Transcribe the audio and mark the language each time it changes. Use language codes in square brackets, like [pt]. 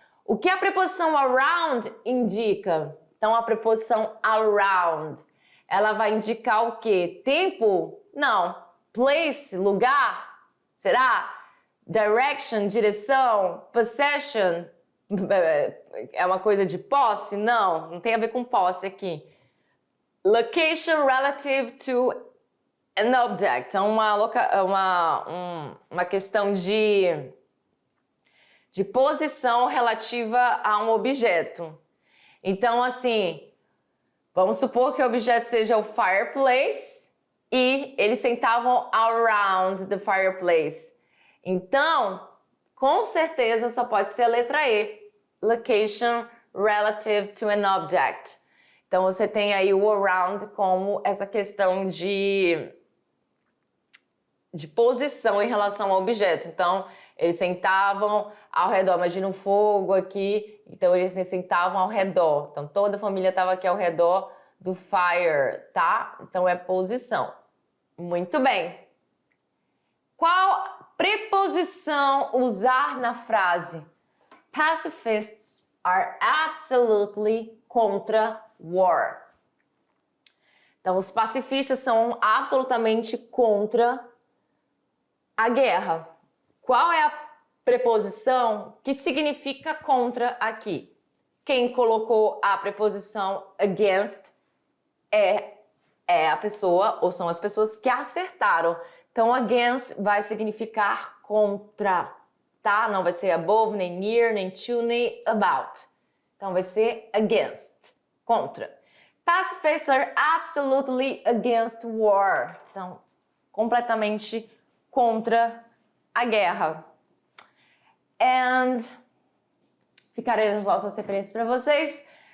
[pt] O que a preposição around indica? Então, a preposição around, ela vai indicar o quê? Tempo? Não. Place, lugar? Será? Direction, direção? Possession? É uma coisa de posse? Não tem a ver com posse aqui. [en] Location relative to an object. [pt] Então, uma questão de posição relativa a um objeto. Então, assim, vamos supor que o objeto seja o fireplace e eles sentavam [en] around the fireplace. [pt] Então, com certeza só pode ser a letra E. [en] Location relative to an object. [pt] Então, você tem aí o around como essa questão de posição em relação ao objeto. Então, eles sentavam ao redor. Imagina um fogo aqui. Então, eles se sentavam ao redor. Então, toda a família estava aqui ao redor do fire, tá? Então, é posição. Muito bem. Qual preposição usar na frase? [en] Pacifists are absolutely contra war. [pt] Então, os pacifistas são absolutamente contra a guerra. Qual é a preposição que significa contra aqui? Quem colocou a preposição against é a pessoa, ou são as pessoas que acertaram. Então, against vai significar contra, tá? Não vai ser above, nem near, nem to, nem about. Então, vai ser against, contra. [en] Pacifists are absolutely against war. [pt] Então, completamente contra a guerra. And ficarei nas nossas referências para vocês.